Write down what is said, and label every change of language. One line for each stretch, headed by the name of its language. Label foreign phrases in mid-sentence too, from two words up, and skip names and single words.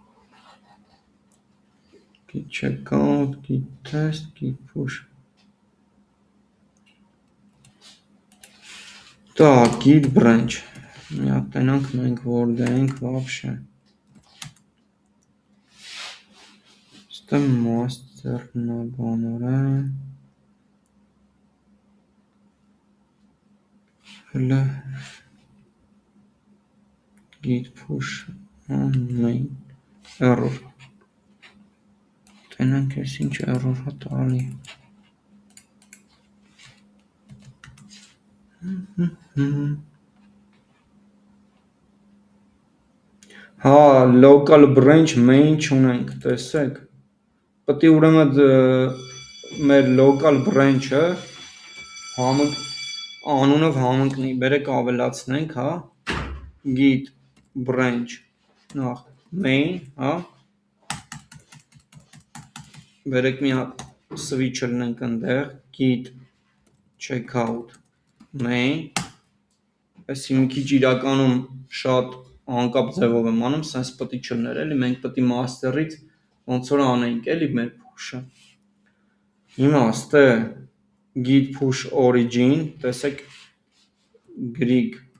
English: git checkout, git test, git push, так, git branch,
Armenian: մի հատ տենանք մենք որ դենք вообще, ստե master-ն է բանորը,
English: հլը git push main error
Armenian: տենանք ես ինչ error հա տալի հա
English: local branch main
Armenian: չունենք տեսեք պետք է ուրեմն մեր
English: local branch-
Armenian: ը անունով համընկնի բերեք ավելացնենք հա
English: git branch
Armenian: նախ main հա բերեք մի հատ switch լնենք ընդեղ
English: git checkout main
Armenian: այսի մի քիչ իրականում շատ անկապ ձևով եմ անում sense պետք է չլներ էլի մենք պետք է master-ից ոնց որ անենք էլի մեր push-ը հիմա ստե
English: git push origin
Armenian: տեսեք Greek